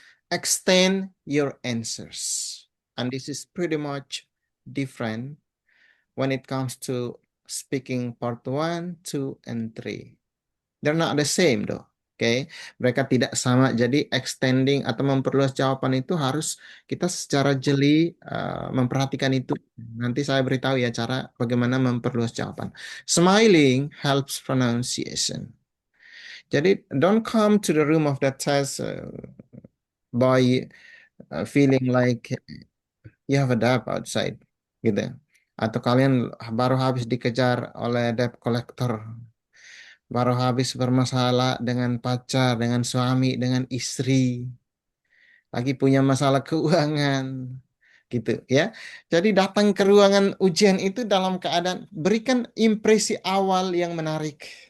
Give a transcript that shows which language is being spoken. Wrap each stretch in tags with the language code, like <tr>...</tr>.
<en>Extend your answers. And this is pretty much different when it comes to speaking part 1, 2, and 3. They're not the same though.</en> <id>Oke, mereka tidak sama. Jadi extending atau memperluas jawaban itu harus kita secara jeli memperhatikan itu. Nanti saya beritahu ya cara bagaimana memperluas jawaban.</id> <en>Smiling helps pronunciation. Jadi don't come to the room of the test by feeling like you have a debt outside, gitu.</en> <id>Atau kalian baru habis dikejar oleh debt collector, baru habis bermasalah dengan pacar, dengan suami, dengan istri, lagi punya masalah keuangan, gitu ya. Jadi datang ke ruangan ujian itu dalam keadaan berikan impresi awal yang menarik.</id>